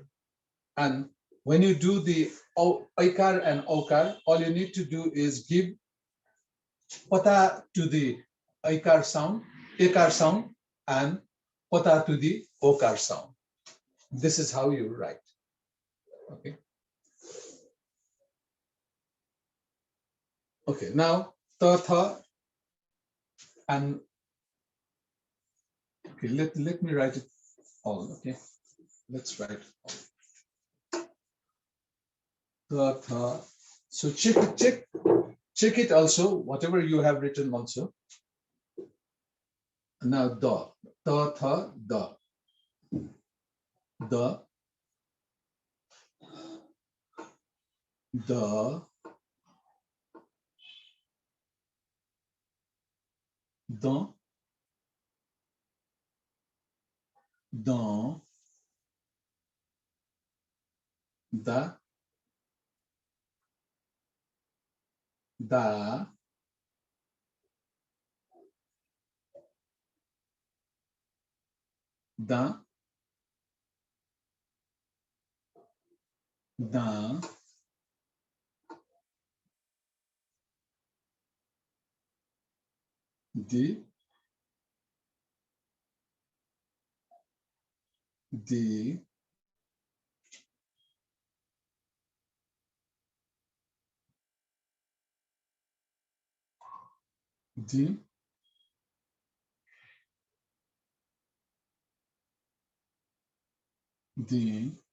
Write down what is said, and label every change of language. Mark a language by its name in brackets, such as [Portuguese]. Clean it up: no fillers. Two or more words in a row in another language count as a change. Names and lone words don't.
[English] And when you do the ekar and okar, all you need to do is give pata to the ekar sound, and pata to the okar sound. This is how you write. Okay. Okay, now ta tha, and okay, let me write it all. Okay, let's write all. Ta tha. So check it also, whatever you have written also. Now da, ta tha, da, da, da, da, da, da, da, da, da, di, di, di, di,